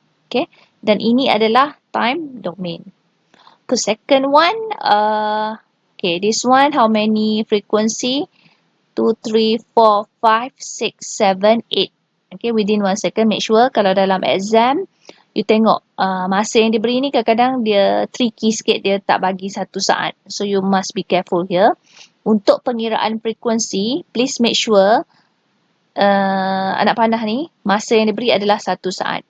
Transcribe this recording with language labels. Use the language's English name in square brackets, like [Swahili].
[Malay] Okay, dan ini adalah time domain. [English] The second one, okay, this one how many frequency? 2, 3, 4, 5, 6, 7, 8. Okay, within 1 second. Make sure [Malay] kalau dalam exam, you tengok masa yang diberi ni kadang-kadang dia tricky sikit, dia tak bagi 1 saat. [English] So, you must be careful here. [Malay] Untuk pengiraan frekuensi, [English] please make sure [Malay] anak panah ni, masa yang diberi adalah 1 saat.